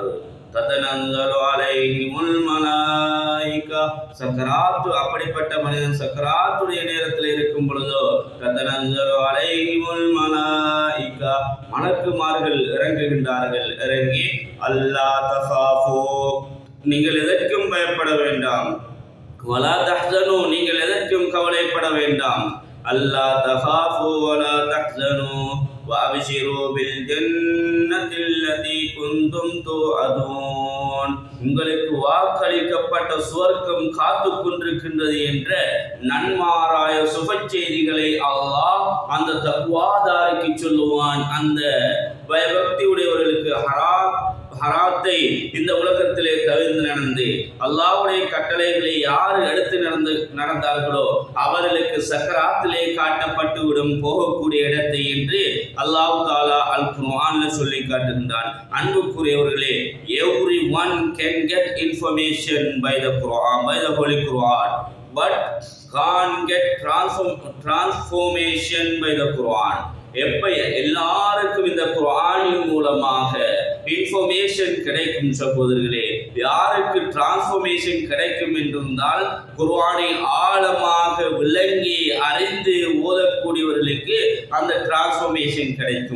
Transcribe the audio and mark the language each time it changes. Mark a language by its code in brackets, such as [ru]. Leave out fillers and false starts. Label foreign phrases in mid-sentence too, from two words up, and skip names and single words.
[ar] تتنزل عليهم الملائكة, [ta] சக்கராத்து, அப்படிப்பட்ட மனிதன் சக்கராத்துடைய நேரத்தில் இருக்கும் பொழுதோ [ar] تتنزل عليهم الملائكة, [ta] மலக்குமார்கள் இறங்குகின்றார்கள். இறங்கி [ar] ألا تخافوا, [ta] நீங்கள் எதற்கும் பயப்பட வேண்டாம், [ar] ولا تحزنوا, [ta] நீங்கள் எதற்கும் கவலைப்பட வேண்டாம், [ar] ألا تخافوا ولا تحزنوا وأبشروا بالجنة التي كنتم توعدون, [ta] உங்களுக்கு வாக்களிக்கப்பட்ட சுவர்க்கம் காத்து கொண்டிருக்கின்றது என்ற நன்மாராய சுப செய்திகளை அல்லாஹ் அந்த தக்வாதாரிக்கு சொல்லுவான். அந்த பயபக்தி உடையவர்களுக்கு ஹராத்தை இந்த உலகத்திலே தவிர்த்து நடந்து அல்லாஹ்வுடைய கட்டளைகளை யார் எடுத்து நடந்தார்களோ அவர்களுக்கு சக்கராத்திலே காட்டப்பட்டு விடும் போகக்கூடிய இடத்தை என்று அல்லாஹ் தாலா அல் குர்ஆன்ல சொல்லி காட்டுகின்றான். அன்புக்குரியவர்களே, [en] everyone can get information by the Quran, by the Holy Quran, but can't get transformation by the Quran. [ta] எல்லாருக்கும் இந்த குர்ஆனின் மூலமாக இன்ஃபர்மேஷன் கிடைக்கும் சகோதரர்களே. யாருக்கு டிரான்ஸ்ஃபர்மேஷன் கிடைக்கும் என்றிருந்தால் குர்ஆனை ஆழமாக விளங்கி அறிந்து ஓதக்கூடியவர்களுக்கு அந்த டிரான்ஸ்ஃபர்மேஷன் கிடைக்கும்.